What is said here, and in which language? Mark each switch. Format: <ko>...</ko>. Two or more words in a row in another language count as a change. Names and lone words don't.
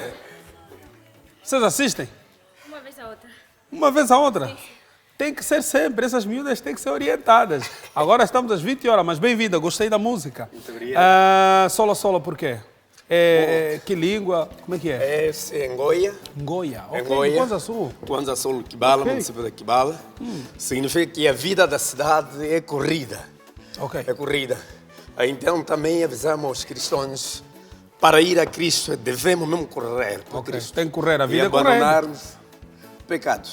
<pt>Vocês assistem? Uma vez a outra. Uma vez a outra? Tem que ser sempre, essas miúdas têm que ser orientadas. Agora estamos às 20 horas, mas bem-vinda, gostei da música. Muito obrigado. Solo, por quê? Que língua? Como é que é? É Ngoia. Ngoia. Ok, Ngoia. Kwanza Sul. Kwanza Sul, Kibala, Ok. município de Kibala. Significa que a vida da cidade é corrida. Ok. É corrida. Então também avisamos os cristãos, para ir a Cristo devemos mesmo correr para Ok, Cristo. tem que correr, a E vida é correndo. abandonarmos o pecado.</pt>